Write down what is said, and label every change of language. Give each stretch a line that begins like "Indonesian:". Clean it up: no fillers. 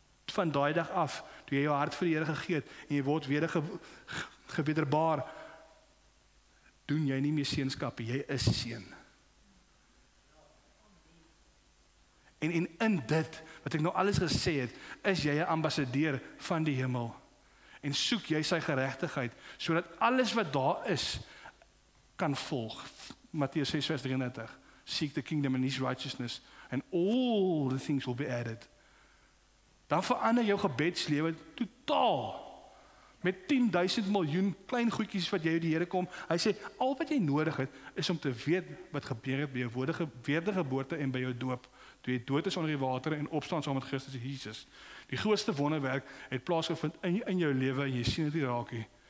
Afrikaans: Van daai dag af, toe jy jou hart vir die Here gegee het en jy word wederbaar, doen jy nie meer seunskap, jy is seun. En in dit, wat ek nou alles gesê het, is jy 'n ambassadeur van die hemel. En soek jy sy geregtigheid, sodat alles wat daar is, kan volg. Matteus 6 vers 33.
English: Seek the kingdom and his righteousness, and all the things will be added.
Afrikaans: Dan verander jou gebedslewe totaal. Met 10.000 miljoen klein goedjies wat jy die Here kom. Hy sê, al wat jy nodig het, is om te weet wat gebeur het by jou wedergeboorte en by jou doop. Toe jy dood is onder die water en opstaan saam met Christus Jesus. Die grootste wonderwerk het plaasgevind in jou lewe en jy sien dit nie raak nie.